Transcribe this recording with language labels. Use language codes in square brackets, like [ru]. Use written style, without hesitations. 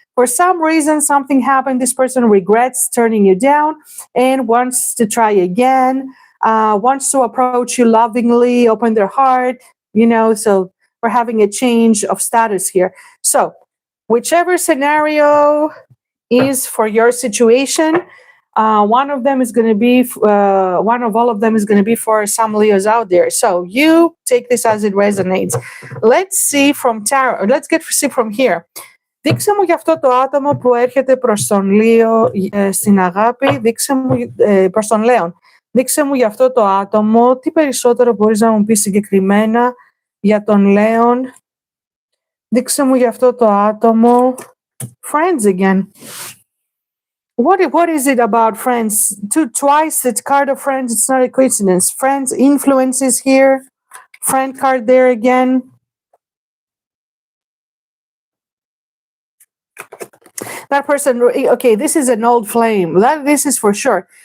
[en] For some reason, something happened. This person regrets turning you down and wants to try again, wants to approach you lovingly, open their heart, so we're having a change of status here. So whichever scenario is for your situation, one of them is going to be, one of all of them is going to be for some Leos out there. So you take this as it resonates. Let's see from tarot. Let's see from here. [el] Δείξε μου για αυτό το άτομο που έρχεται προς τον Λίο στην αγάπη, δείξε μου προς τον Λέον. Δείξε μου για αυτό το άτομο, τι περισσότερο μπορείς να μου πεις συγκεκριμένα για τον Λέον. Δείξε μου για αυτό το άτομο. [en] Friends again. What is it about friends? Twice the card of friends, it's not a coincidence. Friends, influences here. Friend card there again. That person, okay, this is an old flame. This is for sure.